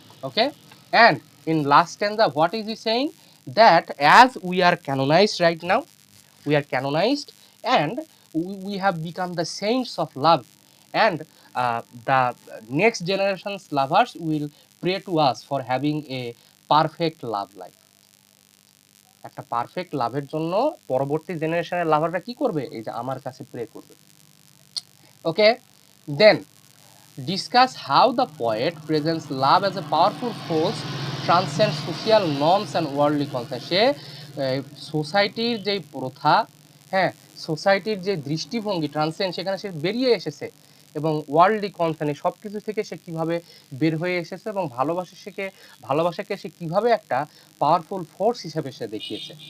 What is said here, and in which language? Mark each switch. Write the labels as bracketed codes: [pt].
[en] Okay, and in last stanza what is he saying? That as we are canonized right now, we are canonized, and we have become the saints of love, and the next generation's lovers will pray to us for having a perfect love life. [bn] একটা perfect লাভের জন্য পরবর্তী জেনারেশনের লাভাররা কি করবে? এই যে আমার কাছে প্রে করবে। [en] Okay, then discuss how the poet presents love as a powerful force transcends social norms and worldly concepts. [bn] সে সোসাইটির যে প্রথা, হ্যাঁ, সোসাইটির যে দৃষ্টিভঙ্গি ট্রান্সেন্ড, সেখানে সে বেরিয়ে এসেছে, এবং ওয়ার্ল্ডলি কনসার্ন সব কিছু থেকে সে কিভাবে বের হয়ে এসেছে, এবং ভালোবাসাকে সে কিভাবে একটা পাওয়ারফুল ফোর্স হিসেবে সে দেখিয়েছে।